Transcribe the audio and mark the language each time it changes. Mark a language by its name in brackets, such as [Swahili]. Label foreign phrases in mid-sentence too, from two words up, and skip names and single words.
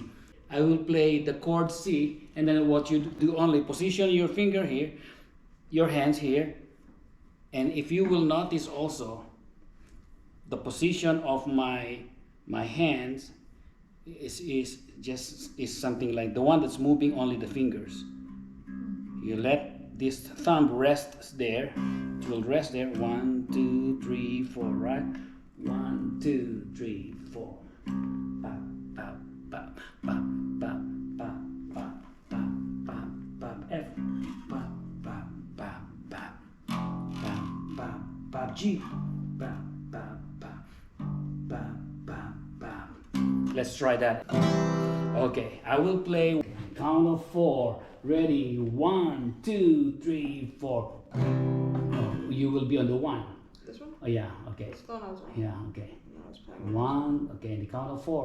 [English] I will play the chord C, and then what you do only position your finger here, your hands here, and if you will notice also, the position of my hands is something like the one that's moving only the fingers. You let this thumb rest there. It will rest there. 1, 2, 3, 4. Right? 1, 2, 3, 4. Ba ba ba ba ba ba ba ba ba ba. F. Ba ba ba ba ba ba ba. G. Ba ba. Let's try that. Okay, I will play count of 4. Ready? 1, 2, 3, 4. Oh, you will be on the 1. This one? Oh yeah. Okay. Yeah. Okay. 1. Okay. In the count of 4.